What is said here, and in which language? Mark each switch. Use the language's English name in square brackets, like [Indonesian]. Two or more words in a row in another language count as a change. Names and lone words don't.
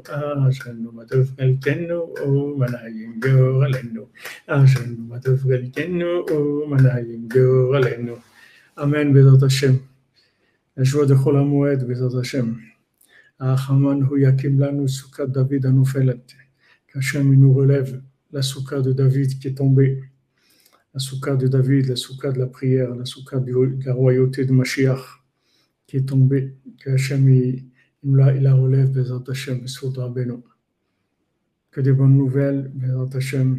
[Hebrew] אשרינו מה טוב חלקנו ומה נעים גורלנו. אשרינו מה טוב חלקנו ומה נעים גורלנו. אמן בעזרת השם. ישוע דחול המועד בעזרת השם. האחמן הוא יקים לנו סוכת דוד הנופלת. [French] qu'Hachem nous relève la soukha de David qui est tombée, la soukha de David, la soukha de la prière, la soukha de la royauté de Mashiach qui est tombée, que Hachem il la relève, [Hebrew] בעזרת השם, [French] que des bonnes nouvelles, [Hebrew] בעזרת השם.